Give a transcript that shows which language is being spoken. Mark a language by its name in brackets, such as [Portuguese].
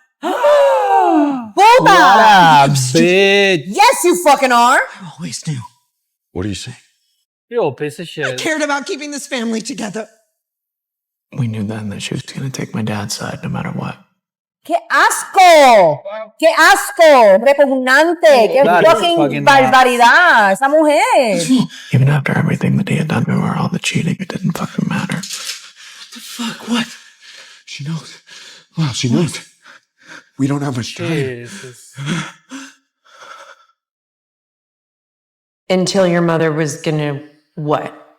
[English] What a bitch. Yes, you fucking are. I always knew. What are you saying? You old piece of I shit. cared about keeping this family together. We knew then that she was going to take my dad's side no matter what. [Spanish] ¡Qué asco! ¡Qué asco! ¡Repugnante! ¡Qué [English] fucking [Spanish] barbaridad! ¡Esa mujer! [English] Even after everything that he had done to her, all the cheating, it didn't fucking matter. What the fuck? What? She knows. Well, she knows. We don't have much time. Jesus. Until your mother was gonna, what?